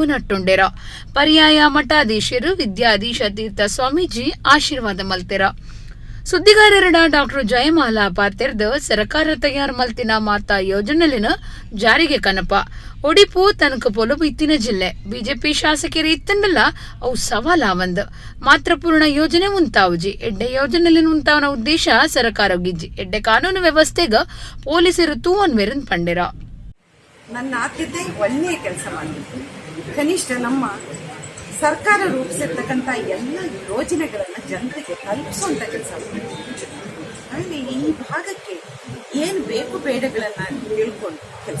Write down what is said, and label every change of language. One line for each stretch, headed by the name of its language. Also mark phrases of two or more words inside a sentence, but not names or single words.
Tulu: ನಟ್ಟುಂಡೆರ ಪರ್ಯಾಯ ಮಠಾಧೀಶರು ವಿದ್ಯಾಧೀಶ ತೀರ್ಥ ಸ್ವಾಮೀಜಿ ಆಶೀರ್ವಾದ ಮಲ್ತೆರ ಸುದ್ದಿಗಾರರ ಡಾಕ್ಟರ್ ಜಯಮಾಲ ಪಾತೆರ್ದ ಸರ್ಕಾರ ತಯಾರು ಮಲ್ತಿನ ಮಾತಾ ಯೋಜನೆಲಿನ ಜಾರಿಗೆ ಕನಪ ಒಡಿಪು ತನಕ ಪೊಲುಬು ಇತ್ತಿನ ಜಿಲ್ಲೆ ಬಿಜೆಪಿ ಶಾಸಕರು ಇತ್ತಂಡಲ್ಲ ಅವು ಸವಾಲಾವಂದ್ ಮಾತೃಪೂರ್ಣ ಯೋಜನೆ ಉಂತಾವುಜಿ ಎಡ್ಡೆ ಯೋಜನೆಲಿನ ಉಂತಾವನ ಉದ್ದೇಶ ಸರ್ಕಾರ ಗಿಜ್ಜಿ ಎಡ್ಡೆ ಕಾನೂನು ವ್ಯವಸ್ಥೆಗ ಪೊಲೀಸರು ತೂವನ್ ಮೆರನ್ ಪಂಡೆರ
Kannada: ನನ್ನ ಆದ್ಯತೆ ಒಳ್ಳೆಯ ಕೆಲಸ ಮಾಡಬೇಕು ಕನಿಷ್ಠ ನಮ್ಮ ಸರ್ಕಾರ ರೂಪಿಸಿರ್ತಕ್ಕಂಥ ಎಲ್ಲ ಯೋಜನೆಗಳನ್ನು ಜನರಿಗೆ ತಲುಪಿಸುವಂತ ಕೆಲಸ ಹಾಗೆ ಈ ಭಾಗಕ್ಕೆ ಏನು ಬೇಕು ಬೇಡಗಳನ್ನ ತಿಳ್ಕೊಂಡು ಕೆಲಸ